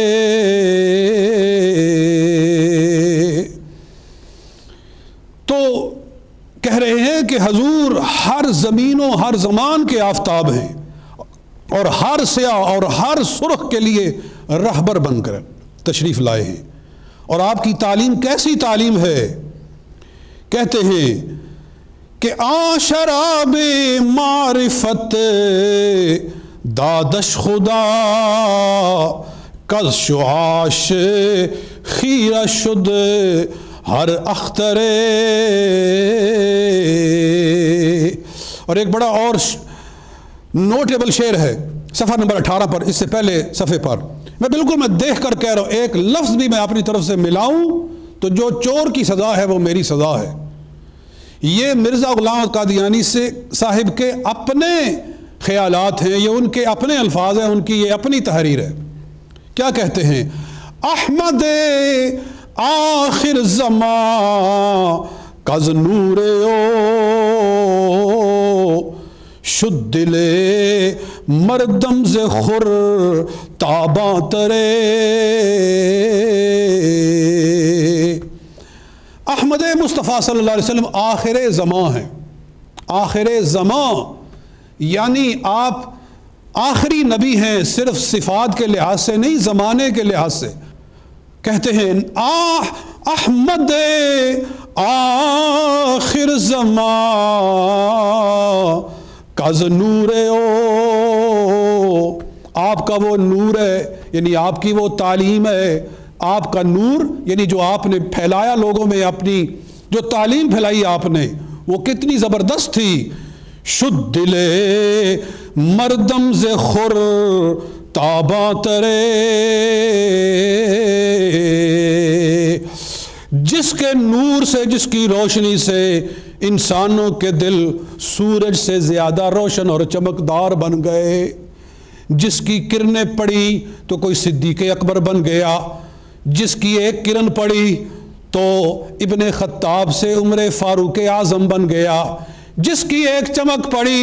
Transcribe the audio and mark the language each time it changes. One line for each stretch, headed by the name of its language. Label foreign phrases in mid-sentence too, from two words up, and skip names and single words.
Urdu: تو کہہ رہے ہیں کہ حضور ہر زمین و ہر زمان کے آفتاب ہیں، اور ہر سیاہ اور ہر سرخ کے لیے رہبر بن کر تشریف لائے ہیں۔ اور آپ کی تعلیم کیسی تعلیم ہے؟ کہتے ہیں کہ
Persian: آن شراب معرفت دادش خدا، کز شعاش خیرہ شد ہر اختر،
Urdu: اور ایک بڑا اور نوٹیبل شعر ہے صفحہ نمبر 18 پر، اس سے پہلے صفحے پر میں دیکھ کر کہہ رہا ہوں، ایک لفظ بھی میں اپنی طرف سے ملاؤں تو جو چور کی سزا ہے وہ میری سزا ہے۔ یہ مرزا غلام احمد قادیانی سے صاحب کے اپنے خیالات ہیں، یہ ان کے اپنے الفاظ ہیں، ان کی یہ اپنی تحریر ہے۔ کیا کہتے ہیں؟
Persian: احمد آخر زمان کز نور او شد دل مردم ز خور تاباں ترے،
Urdu: احمد مصطفیٰ صلی اللہ علیہ وسلم آخر زمان ہیں۔ آخر زمان یعنی آپ آخری نبی ہیں، صرف صفات کے لحاظ سے نہیں، زمانے کے لحاظ سے۔ کہتے ہیں
Persian: احمد آخر زمان کز نور او،
Urdu: آپ کا وہ نور ہے، یعنی آپ کی وہ تعلیم ہے، آپ کا نور یعنی جو آپ نے پھیلایا لوگوں میں، اپنی جو تعلیم پھیلائی آپ نے، وہ کتنی زبردست تھی۔
Persian: شد دل مردم ز خور تاباں ترے،
Urdu: جس کے نور سے، جس کی روشنی سے انسانوں کے دل سورج سے زیادہ روشن اور چمکدار بن گئے، جس کی کرنیں پڑی تو کوئی صدیق اکبر بن گیا، جس کی ایک کرن پڑی تو ابن خطاب سے عمر فاروق اعظم بن گیا، جس کی ایک چمک پڑی